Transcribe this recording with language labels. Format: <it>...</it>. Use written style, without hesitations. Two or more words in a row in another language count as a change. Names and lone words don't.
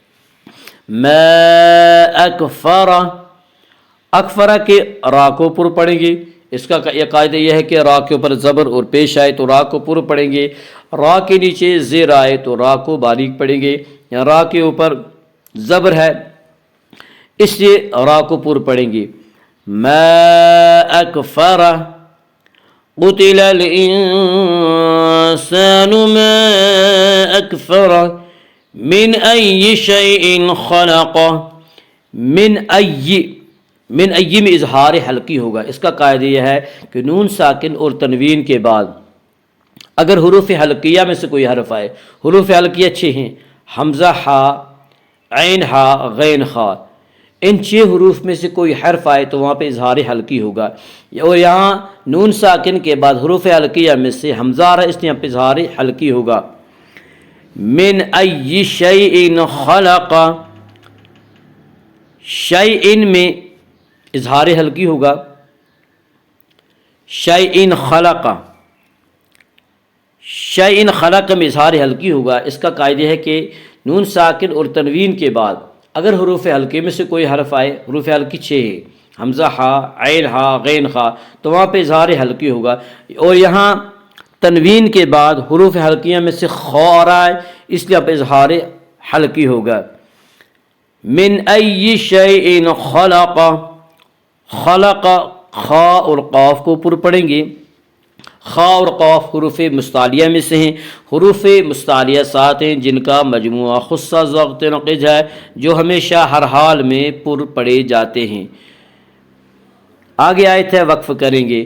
<ar>ما اکفرہ،</ar> <ur>اکفرہ کے را کو پر پڑھیں گے۔ اس کا یہ قاعدہ یہ ہے کہ را کے اوپر زبر اور پیش آئے تو را کو پر پڑھیں گے، را کے نیچے زیر آئے تو را کو باریک پڑھیں گے۔ یا را کے اوپر زبر ہے اس لیے را کو پر پڑھیں گے۔</ur> <ar>ما اکفرہ، قتل الانسان ما اکفرہ، من ای شیء خلقہ، من ای، من ای</ar> <ur>میں اظہار حلقی ہوگا۔ اس کا قاعدہ یہ ہے کہ نون ساکن اور تنوین کے بعد اگر حروف حلقیہ میں سے کوئی حرف آئے، حروف حلقیہ 6 ہیں، حمزہ ہا، عین ہا، غین خا، ان 6 حروف میں سے کوئی حرف آئے تو وہاں پہ اظہار حلقی ہوگا، اور یہاں نون ساکن کے بعد حروف حلقیہ میں سے حمزہ آ رہا ہے اس لیے یہاں پہ اظہار حلقی ہوگا۔</ur> <ar>من ای شیء خلق،</ar> <ur>شیء میں اظہار حلقی ہوگا،</ur> <ar>شیء خلق، شیء خلق</ar> <ur>میں اظہار حلقی ہوگا۔ اس کا قاعدہ ہے کہ نون ساکن اور تنوین کے بعد اگر حروف حلقے میں سے کوئی حرف آئے، حروف حلقی 6 ہے، حمزہ ہا، عین ہا، غین خا، تو وہاں پہ اظہار حلقی ہوگا، اور یہاں تنوین کے بعد حروف حلقیہ میں سے خا آ رہا ہے اس لیے پہ اظہار حلقی ہوگا۔</ur> <ar>من ای شیء خلق، خلق،</ar> <ur>خا اور قاف کو پر پڑھیں گے۔ خا اور قاف حروف مستعلیہ میں سے ہیں۔ حروف مستعلیہ 7 ہیں جن کا مجموعہ</ur> <ar>خصہ ضابط نقض</ar> <ur>ہے، جو ہمیشہ ہر حال میں پر پڑھے جاتے ہیں۔ آگے آیت ہے، وقف کریں گے۔</ur>